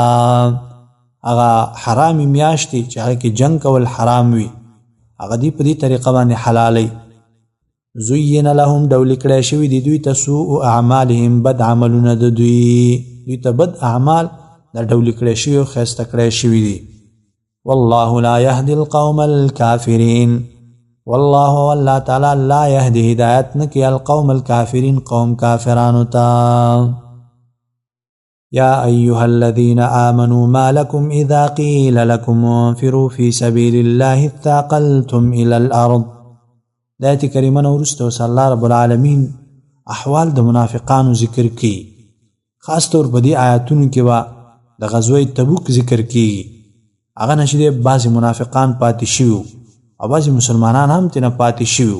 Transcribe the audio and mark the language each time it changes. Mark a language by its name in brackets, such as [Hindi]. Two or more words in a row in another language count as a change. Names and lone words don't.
[Pashto] هغه حرامي میاشتې چې هغه کې جنګ کول حرام وي، هغه دوی په دې طریقه باندې حلالي. [Arabic] زین لهم [Pashto] ډول کړی شوي دي دوی ته [Arabic] سوء اعمالهم، [Pashto] بد عملونه د دوی ته بد اعمال دا ډول کړی شوي او ښایسته کړی شوي دي. [Arabic] والله لا يهدي القوم الكافرين، والله والله تعالی لا يهدي [Pashto] هدایت نکی [Arabic] القوم الكافرين [Pashto] قوم کافرانو تا. [Arabic] یا ایها الذين آمنوا ما لكم اذا قيل لكم انفروا في سبيل الله اثاقلتم الى الارض. [Pashto] د آیت کریمه نه وروسته اوس [Arabic] الله رب العالمین [Pashto] احوال د منافقانو ذکر کی. خاص طور په دې آیاتونو کې به د غزوه تبوک ذکر کیږي. هغه نه چې بعضې منافقان پاتې شوي او بعضې مسلمانان هم ترې نه پاتې شوي.